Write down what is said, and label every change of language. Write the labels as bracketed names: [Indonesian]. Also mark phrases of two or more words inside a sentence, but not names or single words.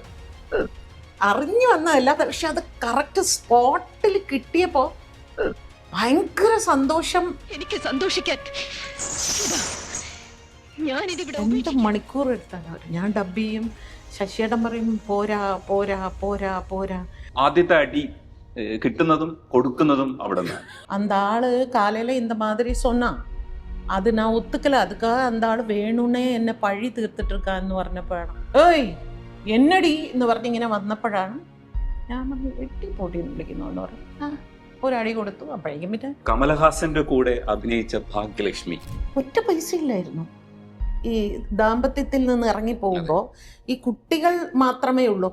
[Malayalam] അറിഞ്ഞു വന്നതല്ല, പക്ഷെ അത് കറക്റ്റ് സ്പോട്ടിൽ കിട്ടിയപ്പോ ഭയങ്കര സന്തോഷം. എനിക്ക് സന്തോഷിക്കാൻ 2 മണിക്കൂർ എടുത്താണ് ഞാൻ ഡബ് ചെയ്യും. ശശിയേട്ടൻ പറയും പോരാ പോരാ പോരാ പോരാ. ആദ്യത്തെ അടി കിട്ടുന്നതും കൊടുക്കുന്നതും അവിടെ നിന്ന്. [Tamil] அந்த ஆளு காலையில இந்த மாதிரி சொன்னான், அது நான் ஒத்துக்கல. அதுக்காக அந்த ஆള് [Malayalam] വേണുനെ എന്നെ പഴി തീർത്തിട്ട് ഇരുക്കാന്ന് പറഞ്ഞപ്പോഴാണ് ഏയ് എന്നടി എന്ന് പറഞ്ഞിങ്ങനെ വന്നപ്പോഴാണ് ഞാൻ വെട്ടി പോട്ടിന്ന് വിളിക്കുന്നോന്ന് പറഞ്ഞു. ഒരടി കൊടുത്തു. അപ്പോഴേക്കും പിന്നെ കമലഹാസന്റെ കൂടെ അഭിനയിച്ച ഭാഗ്യലക്ഷ്മി ഒറ്റ പൈസ ഇല്ലായിരുന്നു. ഈ ദാമ്പത്യത്തിൽ നിന്ന് ഇറങ്ങി പോകുമ്പോൾ ഈ കുട്ടികൾ മാത്രമേ ഉള്ളൂ.